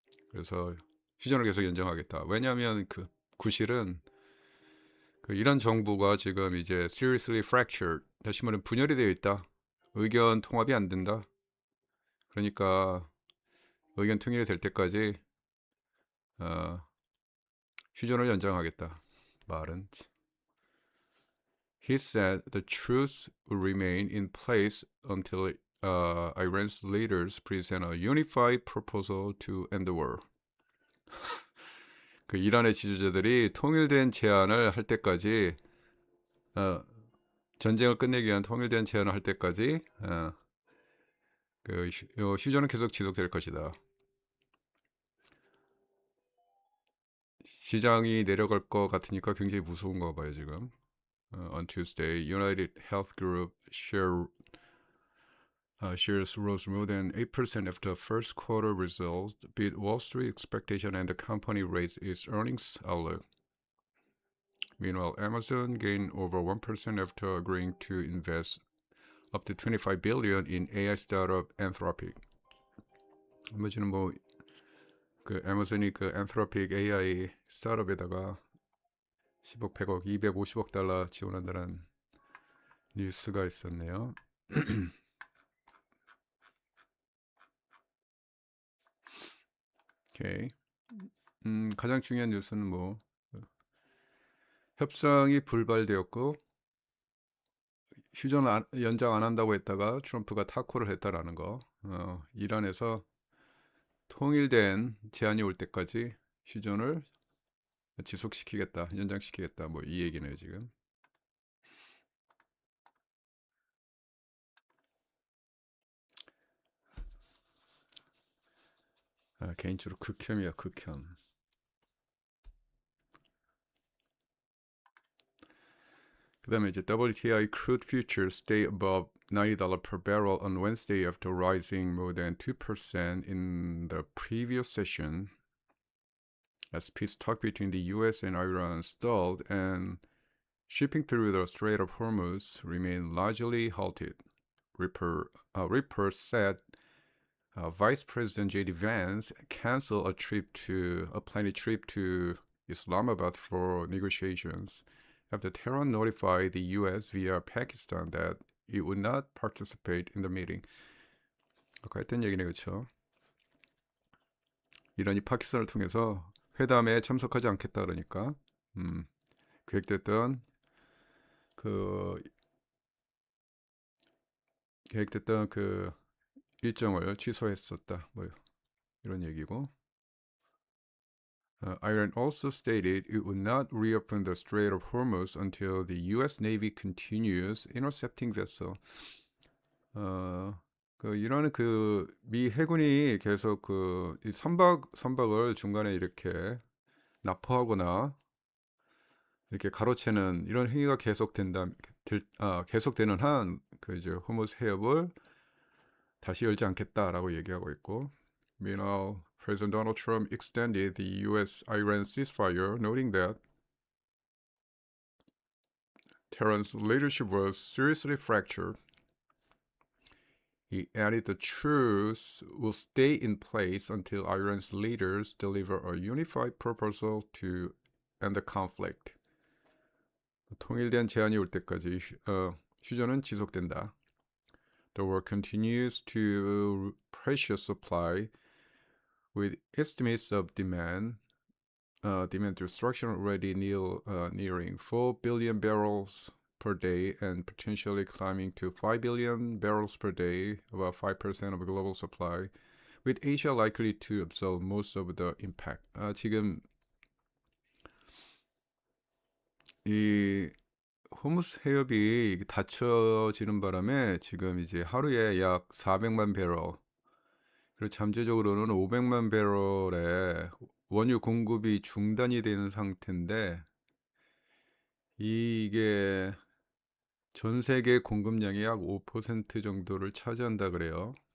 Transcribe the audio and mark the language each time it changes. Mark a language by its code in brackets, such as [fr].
[ko] 그래서 휴전을 계속 연장하겠다. 왜냐하면 그 구실은 그 이란 정부가 지금 이제 [en] seriously fractured, [ko] 다시 말하면 분열이 되어 있다. 의견 통합이 안 된다. 그러니까 의견 통일이 될 때까지 휴전을 연장하겠다. 말은. [en] He said the truce will remain in place until Iran's leaders present a unified proposal to end the war. [ko] 그 이란의 지도자들이 통일된 제안을 할 때까지 전쟁을 끝내기 위한 통일된 제안을 할 때까지 그 휴전은 계속 지속될 것이다. 시장이 내려갈 것 같으니까 굉장히 무서운가 봐요 지금. [en] On Tuesday, United Health Group shares rose more than 8% after first quarter results beat Wall Street expectation and the company raised its earnings outlook. Meanwhile, Amazon gained over 1% after agreeing to invest up to 25 billion in AI startup Anthropic. [ko] 나머지는 뭐 그 애마존이 그 Anthropic AI 스타트업에다가 10억, 100억, 250억 달러 지원한다는 뉴스가 있었네요. 오케이. 가장 중요한 뉴스는 뭐 협상이 불발되었고 휴전 연장 안 한다고 했다가 트럼프가 타코를 했다라는 거. 이란에서 통일된 제안이 올 때까지 휴전을 지속시키겠다, 연장시키겠다, 뭐 이 얘기네요 지금. 개인적으로 극혐이야, 극혐. 그다음에 이제 [en] WTI crude futures stay above $90 per barrel on Wednesday after rising more than 2% in the previous session as peace talk between the US and Iran stalled and shipping through the Strait of Hormuz remained largely halted. Reports said Vice President J.D. Vance canceled a planned trip to Islamabad for negotiations after Tehran notified the U.S. via Pakistan that it would not participate in the meeting. [ko] 아까 했던 얘기네, 그렇죠? 이란이 파키스탄을 통해서 회담에 참석하지 않겠다 그러니까 계획됐던 그 그 일정을 취소했었다. 뭐 이런 얘기고. [en] Iran also stated it would not reopen the Strait of Hormuz until the U.S. Navy continues intercepting vessel. [ko] 이란은 그 미 해군이 계속 이 선박을 중간에 이렇게 납포하거나 이렇게 가로채는 이런 행위가 계속되는 한 그 이제 호무스 해협을 다시 열지 않겠다라고 얘기하고 있고. [en] Meanwhile, President Donald Trump extended the U.S.-Iran ceasefire, noting that Tehran's leadership was seriously fractured. He added the truce will stay in place until Iran's leaders deliver a unified proposal to end the conflict. [ko] 통일된 제안이 올 때까지 휴전은 지속된다. [en] The war continues to pressure supply with estimates of demand destruction already nearing 4 billion barrels per day and potentially climbing to 5 billion barrels per day, about 5% of global supply, with Asia likely to absorb most of the impact. [ko] 지금 이 호무스 해협이 닫혀지는 바람에 지금 이제 하루에 약 400만 배럴, 그리고 잠재적으로는 500만 배럴의 원유 공급이 중단이 되는 상태인데 이게 전 세계 공급량의 약 5% 정도를 차지한다 그래요.